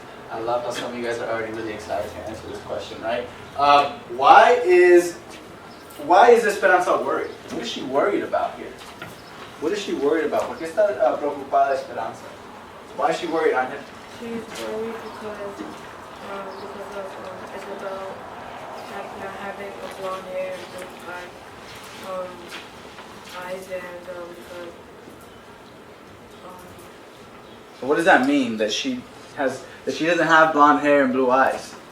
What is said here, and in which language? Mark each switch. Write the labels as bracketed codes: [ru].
[en] I love how some of you guys are already really excited to answer this question, right? Why is Esperanza worried? What is she worried about here? What is she worried about? [es] ¿Por qué está preocupada Esperanza? [en] Why is she worried, Angel? She's worried because of Isabel not having a blonde hair and black eyes and because So what does that mean that she doesn't have blonde hair and blue eyes?